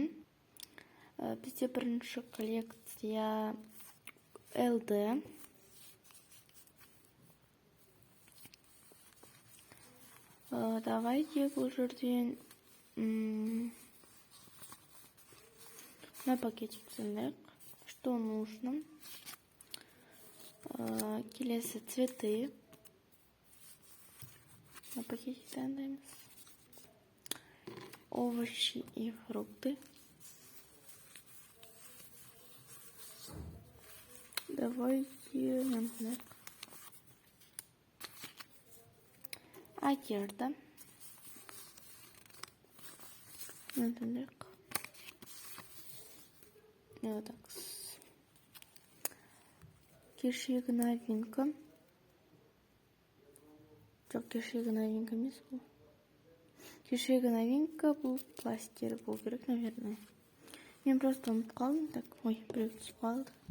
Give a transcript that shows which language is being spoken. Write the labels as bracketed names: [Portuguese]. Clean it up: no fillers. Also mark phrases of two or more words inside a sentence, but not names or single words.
[Kazakh] Бізде бірінші коллекция LD. Давайте бұл жерден [Russian] на пакетик [Kazakh] түсіндік. [Russian] Что нужно? Келесі цветы. На пакетик таңдаймыз. Овощи и фрукты. Давайте одежда. Вот так. [Kazakh] Кешегі новинка. Жоқ, кешегі новинка емес бұл. Кешегі новинка бұл пластир бұл керек, наверное. Мен просто ұмытып қалдым. Так, ой, біреу түсіп қалды.